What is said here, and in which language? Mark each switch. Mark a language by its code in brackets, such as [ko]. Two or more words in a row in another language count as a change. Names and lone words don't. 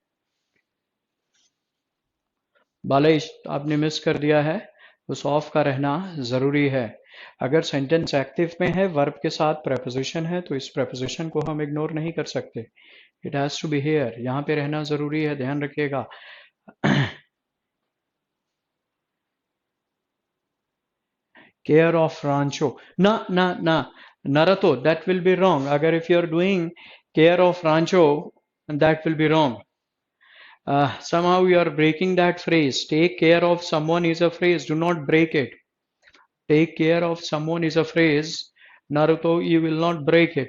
[hi] बालेश आपने मिस कर दिया है, उस ऑफ का रहना जरूरी है। अगर [en] sentence active [hi] में है, वर्ब के साथ प्रेपोजिशन है, तो इस प्रेपोजिशन को हम इग्नोर नहीं कर सकते। [en] It has to be here, [hi] यहाँ पे रहना जरूरी है, ध्यान रखिएगा। [en] Care of rancho. [hi] Na, na, na. [en] Narato, that will be wrong. Agar if you are doing care of rancho, that will be wrong. Somehow you are breaking that phrase. Take care of someone is a phrase. Do not break it. Take care of someone is a phrase. Naruto, you will not break it.